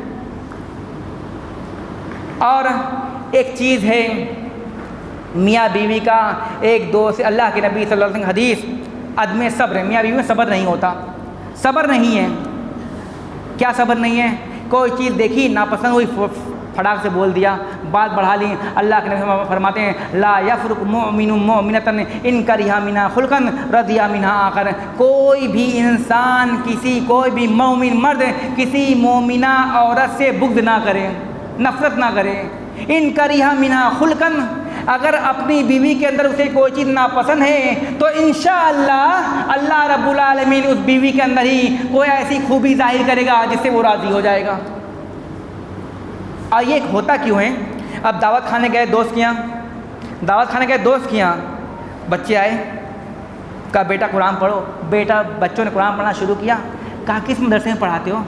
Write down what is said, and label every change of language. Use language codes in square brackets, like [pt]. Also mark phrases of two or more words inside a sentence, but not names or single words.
[hi] और एक चीज़ है मियाँ बीवी का एक दोस्त, अल्लाह के नबी [ar] صلى الله عليه وسلم [hi] हदीस, अदम सब्र है। मियाँ बीवी में सब्र नहीं होता, सब्र नहीं है। क्या सब्र नहीं है। कोई चीज़ देखी नापसंद हुई, फटाक से बोल दिया, बात बढ़ा ली। अल्लाह के नबी फरमाते हैं [ar] لا يفرك مؤمن مؤمنة إن كره منها خلقا رضي منها آخر. [hi] कोई भी इंसान, कोई भी मोमिन मर्द किसी मोमिना औरत से बुग़्ज़ ना करे, नफ़रत ना करे। [ar] إن كره منها خلقا, [hi] अगर अपनी बीवी के अंदर उसे कोई चीज़ नापसंद है तो इंशाअल्लाह [ar] الله رب العالمين [hi] उस बीवी के अंदर ही कोई ऐसी खूबी ज़ाहिर करेगा जिससे वो राज़ी हो जाएगा। और ये होता क्यों है। अब दावत खाने गए दोस्त के यहाँ, बच्चे आए, कहा बेटा कुरान पढ़ो। बेटा बच्चों ने कुरान पढ़ना शुरू किया। कहा किस मदरसे में पढ़ाते हो।